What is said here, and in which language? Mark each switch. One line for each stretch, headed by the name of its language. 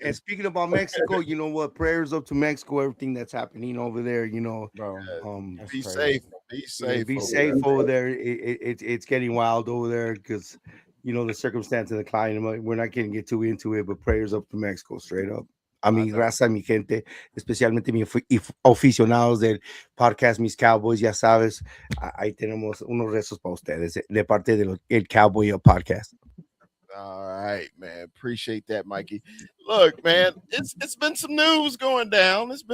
English: And speaking about Mexico, you know what? Prayers up to Mexico, everything that's happening over there. Bro, Be safe. Be safe. Be over safe there. over there. It's getting wild over there because the circumstance of the climate. We're not going to get too into it, but prayers up to Mexico, straight up.
Spanish: A mi raza, mi gente, especialmente mis aficionados del podcast Mis Cowboys, ya sabes, ahí tenemos unos rezos para ustedes de parte del Cowboy Podcast.
English: All right, man. Appreciate that, Mikey. Look, man, it's been some news going down.